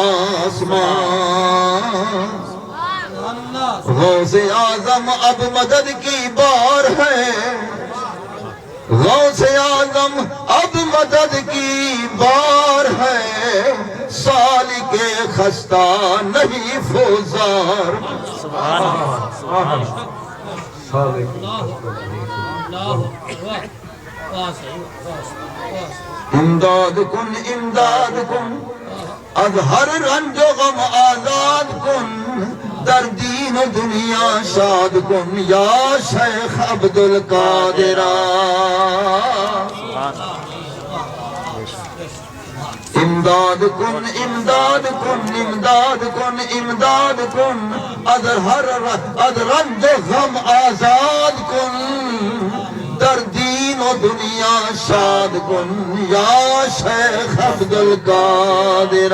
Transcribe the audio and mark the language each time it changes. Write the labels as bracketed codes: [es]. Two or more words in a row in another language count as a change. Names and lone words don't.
[ur] آسمان غوث اعظم اب مدد کی بار ہے غوث اعظم اب مدد کی بار ہے سالک خستہ نہیں فوزار [ar] سبحان اللہ [fa] امداد کن از ہر رنج و غم آزاد کن در دین و دنیا شاد کن یا شیخ عبدالقادرہ امداد کن امداد کن امداد کن امداد کن از رنج و غم آزاد کن در دین و دنیا شاد کن یا شیخ عبدالقادر